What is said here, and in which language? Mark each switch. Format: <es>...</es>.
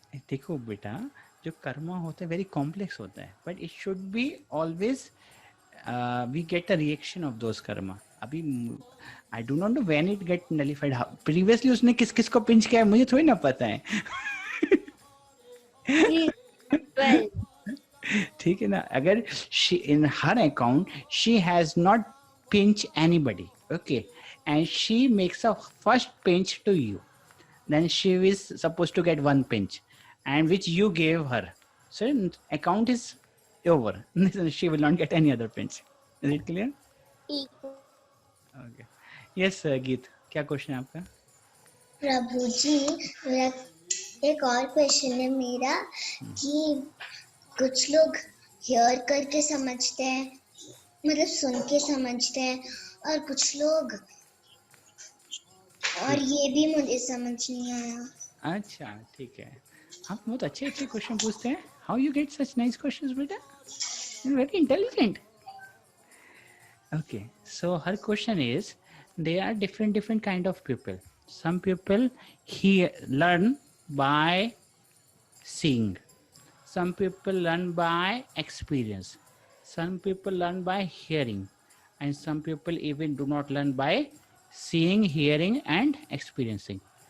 <hi>देखो बेटा, जो कर्मा होता है</hi> <en>Very complex होता है, but it should be always we get a reaction of those karma. अभी I do not know when it get nullified.</en> <hi>Previously उसने किस को पिंच किया है मुझे थोड़ी ना पता है. ठीक है ना?</hi> <en>अगर she in her account she has not pinched anybody, okay, and she makes a first pinch to you, then she is supposed to get one pinch, and which you gave her. So account is over. She will not get any other pinch. Is it clear? Okay.</en> <hi>Yes गीत, क्या question है आपका? प्रभु जी, मेरा एक और question है मेरा कि कुछ लोग हियर करके समझते हैं, मतलब सुन के समझते हैं, और कुछ लोग, और ये भी मुझे समझ नहीं आया। अच्छा ठीक है, आप बहुत अच्छे अच्छे क्वेश्चन पूछते हैं.</hi> <en>How you get such nice questions बेटा? You are very intelligent. Okay, so her question is, there are different kind of people. Some people learn by seeing. Some people learn by experience. Some people learn by hearing, and some people even do not learn by seeing, hearing, and experiencing.</en>